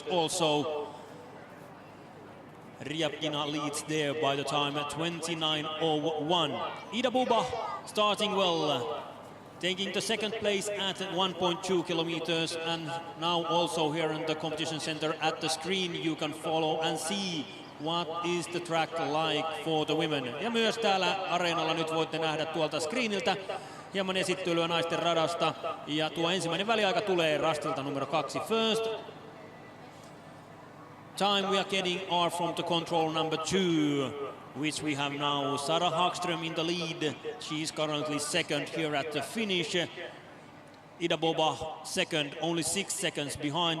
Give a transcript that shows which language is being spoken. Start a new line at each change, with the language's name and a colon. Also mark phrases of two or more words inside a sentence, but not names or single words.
English: Also, Ryabkina leads there by the time at 29:01. Ida Buba starting well, taking the second place at 1.2 kilometers, and now also here in the competition center at the screen you can follow and see what is the track like for the women.
Finnish: Ja myös täällä areenalla nyt voitte nähdä tuolta screeniltä hieman esittelyä naisten radasta, ja tuo ensimmäinen väliaika tulee rastilta numero 2.
English: First time we are getting are from the control number 2, which we have now Sara Hagström in the lead. She is currently second here at the finish. Ida Boba second, only 6 seconds behind.